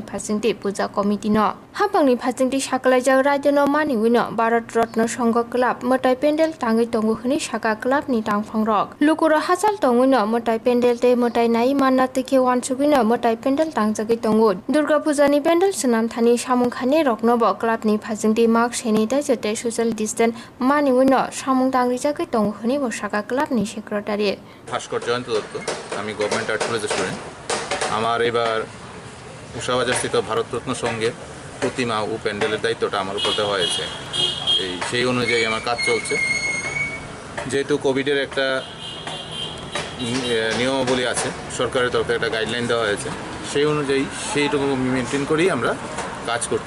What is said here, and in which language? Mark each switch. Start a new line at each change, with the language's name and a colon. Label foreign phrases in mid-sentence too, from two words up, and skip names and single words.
Kok Borok: phasingti puja committee no hapangni phasingti saklai jak rajano mani wino Bharat Ratna Sangha Club motai pendel tangai tongu khni saka club ni tangphang rok lukuro hachal tongwino motai pendel te motai nai manna te ke wansugino motai pendel tangjagai tongu Durga Puja ni pendel sunam thani samung khane rokno bo club ni phasingti
English: mask sanitize
Kok Borok: te
English: social distance
Kok Borok: mani wino samung tangri jagai tongu khni bo saka club ni secretary
Bangla: ভাস্কর জয়ন্ত দত্ত আমি গভর্নমেন্ট আর্ট কলেজের স্টুডেন্ট আমার এবার উষাবাজারস্থিত ভারতরত্ন সঙ্গের প্রতিমা ও প্যান্ডেলের দায়িত্বটা আমার উপর দেওয়া হয়েছে সেই অনুযায়ী আমার কাজ চলছে যেহেতু কোভিডের একটা নিয়মাবলী আছে সরকারের তরফে একটা গাইডলাইন দেওয়া হয়েছে সেই অনুযায়ী সেইটুকু মেনটেন করেই আমরা কাজ করছি